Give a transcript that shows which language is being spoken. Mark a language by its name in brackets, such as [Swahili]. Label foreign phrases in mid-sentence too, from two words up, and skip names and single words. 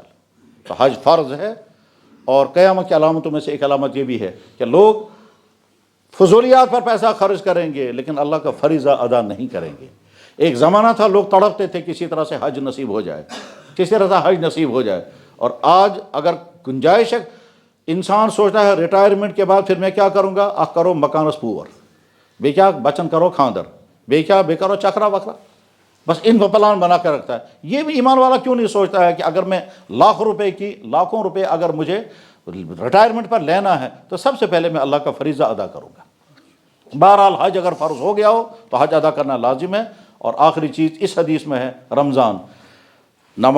[Urdu] تو حج فرض ہے، اور قیامت کی علامتوں میں سے ایک علامت یہ بھی ہے کہ لوگ فضولیات پر پیسہ خرچ کریں گے لیکن اللہ کا فریضہ ادا نہیں کریں گے۔ ایک زمانہ تھا لوگ تڑپتے تھے کسی طرح سے حج نصیب ہو جائے، کسی طرح سے حج نصیب ہو جائے، اور آج اگر گنجائش ہے، انسان سوچتا ہے ریٹائرمنٹ کے بعد پھر میں کیا کروں گا؟ [Kashmiri] آ کرو مکانس پور، بے کیا بچن کرو کھاندر، بے کرو چکرا وکرا، [Urdu] بس ان کو پلان بنا کر رکھتا ہے۔ یہ بھی ایمان والا کیوں نہیں سوچتا ہے کہ اگر میں لاکھوں روپے اگر مجھے ریٹائرمنٹ پر لینا ہے تو سب سے پہلے میں اللہ کا فریضہ ادا کروں گا۔ بہرحال حج اگر فرض ہو گیا ہو تو حج ادا کرنا لازم ہے۔ اور آخری چیز اس حدیث میں ہے رمضان۔